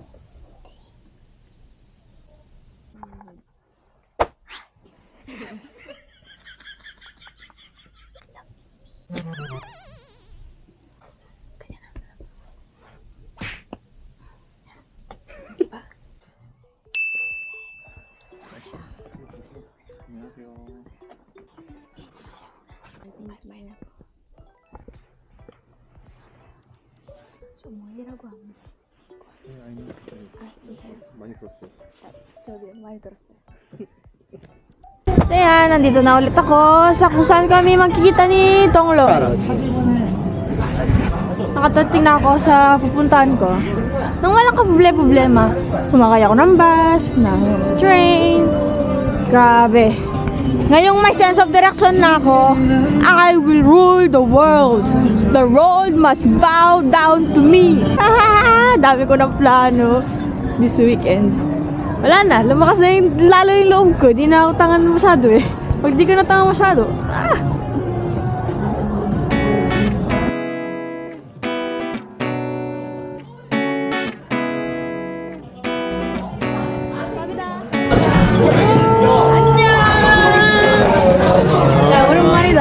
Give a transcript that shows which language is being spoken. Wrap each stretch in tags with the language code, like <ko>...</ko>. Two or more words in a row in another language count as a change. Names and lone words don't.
<tl>Thanks. Ganyan na. Diba? Bye na po.</tl> <ko>저 멀리라고 안 돼. 아니, 아, 진짜요? 많이 들었어요. 저도 많이 들었어요.</ko> <tl>Ayan, nandito na ulit ako sa kung saan kami magkikita ni Tonglo. Nakatating na ako sa pupuntahan ko. Nang walang kaproblema. Sumakay ako ng bus, ng train. Grabe. Ngayong may</tl> <en>sense of direction</en> <tl>na ako,</tl> <en>I will rule the world. The world must bow down to me.</en> <tl>Dami ko ng plano</tl> <en>this weekend.</en> <tl>Wala na, lumakas na yung, lalo yung loob ko. Di na ako tangan masyado eh. Pag di ka na tangan masyado,</tl> <ko>야, 오랜만이다.</ko>